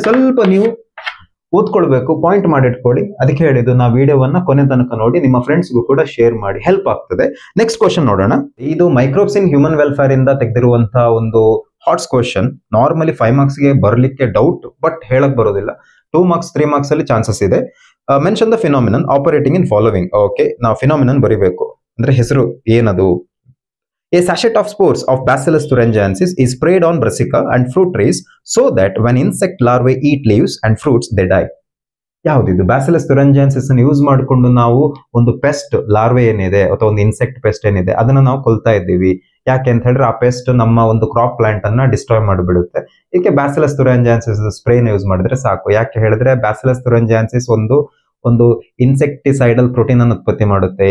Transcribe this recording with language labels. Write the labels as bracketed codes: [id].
[kn] ಸ್ವಲ್ಪ ನೀವು ಓದ್ಕೊಳ್ಬೇಕು, ಪಾಯಿಂಟ್ ಮಾಡಿಟ್ಕೊಳ್ಳಿ. ಅದಕ್ಕೆ ಹೇಳಿದ್ದು, ನಾವು ವಿಡಿಯೋವನ್ನ ಕೊನೆ ತನಕ ನೋಡಿ, ನಿಮ್ಮ ಫ್ರೆಂಡ್ಸ್ಗೂ ಕೂಡ ಶೇರ್ ಮಾಡಿ, ಹೆಲ್ಪ್ ಆಗ್ತದೆ. ನೆಕ್ಸ್ಟ್ ಕ್ವಶನ್ ನೋಡೋಣ. ಇದು ಮೈಕ್ರೋಬ್ಸ್ ಇನ್ ಹ್ಯೂಮನ್ ವೆಲ್ಫೇರ್ ಇಂದ ತೆಗೆದಿರುವಂತಹ ಒಂದು ಹಾಟ್ಸ್ ಕ್ವಶನ್. ನಾರ್ಮಲಿ 5 ಮಾರ್ಕ್ಸ್ ಗೆ ಬರ್ಲಿಕ್ಕೆ ಡೌಟ್, ಬಟ್ ಹೇಳಕ್ ಬರೋದಿಲ್ಲ. 2 ಮಾರ್ಕ್ಸ್ 3 ಮಾರ್ಕ್ಸ್ ಅಲ್ಲಿ ಚಾನ್ಸಸ್ ಇದೆ. [en] Mention the phenomenon operating in following. [kn] Okay, ನಾವು ಫಿನಾಮಿನನ್ ಬರಿಬೇಕು. ಅಂದ್ರೆ ಹೆಸರು ಏನದು? [en] A sachet of spores of Bacillus thuringiensis is sprayed on brassica and fruit trees so that when insect larvae eat leaves and fruits they die. [kn] ಯಾವ್ದಿದು? Bacillus ಥುರಿಂಜಿಯನ್ಸಿಸ್ ಅನ್ನು use ಮಾಡಿಕೊಂಡು ನಾವು ಒಂದು pest larvae ಏನಿದೆ ಅಥವಾ ಒಂದು ಇನ್ಸೆಕ್ಟ್ ಪೆಸ್ಟ್ ಏನಿದೆ ಅದನ್ನ ನಾವು ಕೊಲ್ತಾ ಇದ್ದೀವಿ. ಯಾಕೆ ಅಂತ ಹೇಳಿದ್ರೆ, ಆ ಪೆಸ್ಟ್ ನಮ್ಮ ಒಂದು ಕ್ರಾಪ್ ಪ್ಲಾಂಟ್ ಅನ್ನ ಡಿಸ್ಟ್ರಾಯ್ ಮಾಡಿಬಿಡುತ್ತೆ. ಇದಕ್ಕೆ ಬ್ಯಾಸಿಲಸ್ ಥುರಿಂಜಿಯನ್ಸಿಸ್ ಸ್ಪ್ರೇನ ಯೂಸ್ ಮಾಡಿದ್ರೆ ಸಾಕು. ಯಾಕೆ ಹೇಳಿದ್ರೆ, ಬ್ಯಾಸಿಲಸ್ ಥುರಿಂಜಿಯನ್ಸಿಸ್ ಒಂದು ಇನ್ಸೆಕ್ಟಿಸೈಡಲ್ ಪ್ರೋಟೀನ್ ಅನ್ನು ಉತ್ಪತ್ತಿ ಮಾಡುತ್ತೆ.